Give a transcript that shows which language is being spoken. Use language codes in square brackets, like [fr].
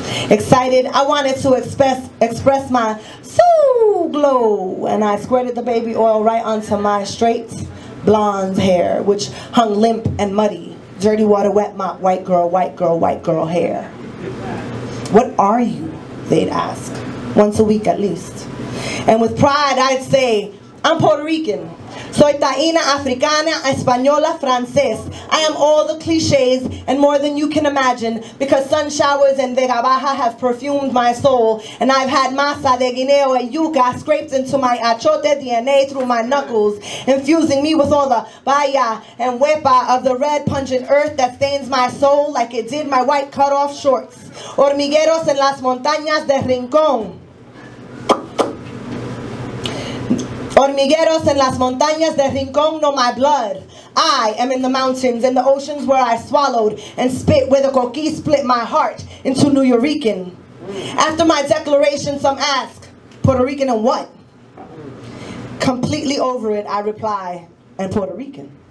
[en] Excited, I wanted to express my so glow, and I squirted the baby oil right onto my straight blonde hair, which hung limp and muddy. Dirty water, wet mop, white girl, white girl, white girl hair. "What are you?" they'd ask, once a week at least. And with pride I'd say, "I'm Puerto Rican. [es] Soy taína, africana, española, francés. [en] I am all the cliches and more than you can imagine, because sun showers and Vega Baja have perfumed my soul, and I've had masa de guineo and yuca scraped into my achote DNA through my knuckles, infusing me with all the baya and huepa of the red pungent earth that stains my soul like it did my white cut-off shorts. [es] Hormigueros en las montañas de Rincón. Hormigueros en las montañas de Rincón [en] know my blood. I am in the mountains and the oceans where I swallowed and spit, where the coquí split my heart into New Yorican." After my declaration, some ask, "Puerto Rican and what?" Completely over it, I reply, "And Puerto Rican."